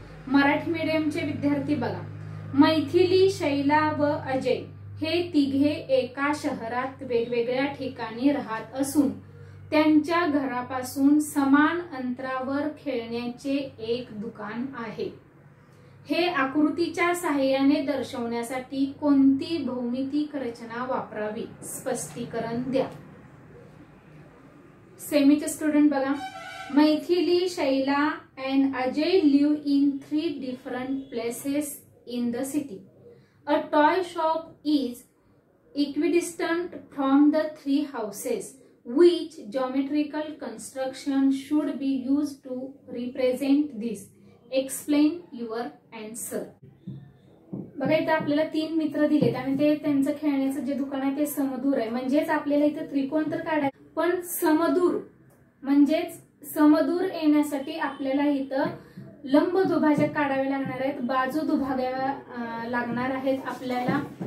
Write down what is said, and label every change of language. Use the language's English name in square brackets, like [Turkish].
[Marathi] मराठी मीडियमचे विद्यार्थी बघा, मैथिली, शैला व अजय हे तिघे एका शहरात वेगवेगळ्या ठिकाणी राहत असून त्यांच्या घरापासून समान अंतरावर खेळण्याचे एक दुकान आहे. हे आकृतीच्या साहाय्याने दर्शवण्यासाठी कोणती भौमितिक रचना वापरावी, स्पष्टीकरण द्या. सेमीचे स्टुडंट बघा, [English] Maithili, Shaila and Ajay live in 3 different places in the city. A toy shop is equidistant from the 3 houses. which geometrical construction should be used to represent this? Explain your answer. [Marathi] बघा इथे आपल्याला 3 मित्र दिलेत आणि ते त्यांचं खेळण्याचं जे दुकान आहे ते समदूर आहे. म्हणजेच आपल्याला इथे त्रिकोण तर काढायचं, पण समदूर म्हणजेच समदूर येण्यासाठी आपल्याला इथं लंब दुभाजक काढावे लागणार आहेत, बाजू दुभागाव्या लागणार आहेत आपल्याला.